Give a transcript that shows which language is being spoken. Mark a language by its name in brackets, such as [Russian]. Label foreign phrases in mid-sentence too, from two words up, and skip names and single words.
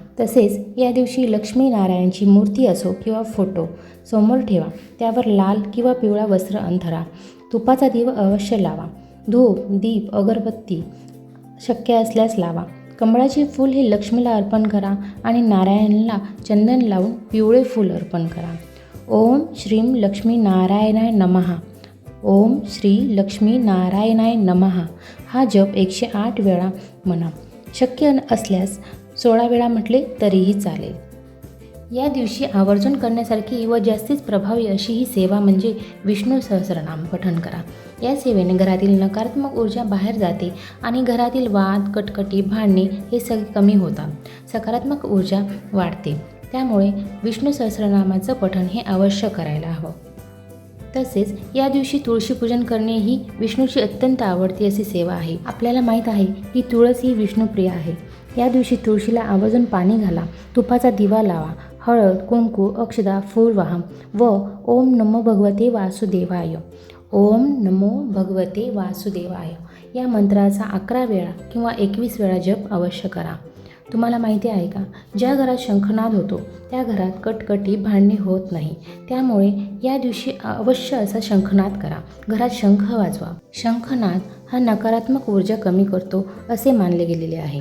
[Marathi] तसेच या दिवशी लक्ष्मी नारायणांची मूर्ती असो किंवा फोटो समोर ठेवा, त्यावर लाल किंवा पिवळा वस्त्र अंथरा, तुपाचा दिवा अवश्य लावा, धूप, दीप, अगरबत्ती शक्य असल्यास लावा। कमळाचे फूल हे लक्ष्मीला अर्पण करा आणि नारायणाला चंदन लावून पिवळे फूल अर्पण करा। [Sanskrit] ओम श्रीं लक्ष्मी नारायणाय नमः, ओम श्री लक्ष्मी नारायणाय नमः [Marathi] हा जप 108 वेळा म्हणा। शक्य असल्यास 16 वेळा म्हटले तरीही चालेल। या दिवशी आवर्जून करण्यासारखी व जास्तीच प्रभावी अशी ही सेवा म्हणजे विष्णू सहस्रनाम पठण करा। या सेवेने घरातील नकारात्मक ऊर्जा बाहेर जाते आणि घरातील वाद, कटकटी, भांडणे हे सगळे कमी होतात, सकारात्मक ऊर्जा वाढते। त्यामुळे विष्णू सहस्रनामाचं पठण हे अवश्य करायला हवं। तसेच या दिवशी तुळशी पूजन करणे ही विष्णूची अत्यंत आवडती अशी सेवा आहे। आपल्याला माहीत आहे की तुळस ही विष्णुप्रिय आहे। या दिवशी तुळशीला आवर्जून पाणी घाला, तुपाचा दिवा लावा, हळद, कुंकू, अक्षदा, फूल वाहा व [Sanskrit] ओम नमो भगवते वासुदेवाय, ओम नमो भगवते वासुदेवाय [Marathi] या मंत्राचा 11 वेळा किंवा 21 वेळा जप अवश्य करा। तुम्हाला माहिती आहे का, ज्या घरात शंखनाद होतो त्या घरात कटकटी, भांडणे होत नाही। त्यामुळे या दिवशी अवश्य असा शंखनाद करा, घरात शंख वाजवा। शंखनाद हा नकारात्मक ऊर्जा कमी करतो असे मानले गेलेले आहे।